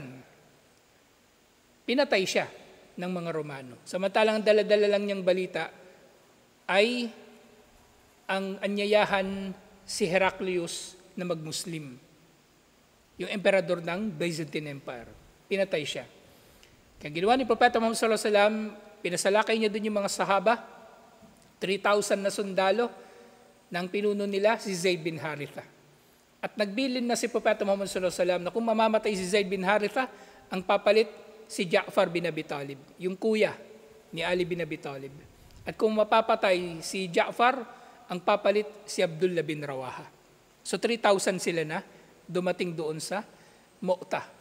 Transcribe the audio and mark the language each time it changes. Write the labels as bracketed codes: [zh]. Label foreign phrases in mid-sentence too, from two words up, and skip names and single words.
[tl] Pinatay siya ng mga Romano. Samantalang dala-dala lang niyang balita ay ang anyayahan si Heraclius na mag-Muslim. Yung emperador ng Byzantine Empire. Pinatay siya. Kaya ginawa ni Propeta Muhammad [ar] صلى الله عليه وسلم, [tl] pinasalakay niya dun yung mga sahaba, 3,000 na sundalo, ng pinuno nila si Zayd bin Haritha. At nagbilin na si Propeta Muhammad [ar] صلى الله عليه وسلم [tl] na kung mamamatay si Zayd bin Haritha, ang papalit si Ja'far bin Abi Talib, yung kuya ni Ali bin Abi Talib. At kung mapapatay si Ja'far, ang papalit si Abdullah bin Rawaha. So 3,000 sila na dumating doon sa Mu'tah.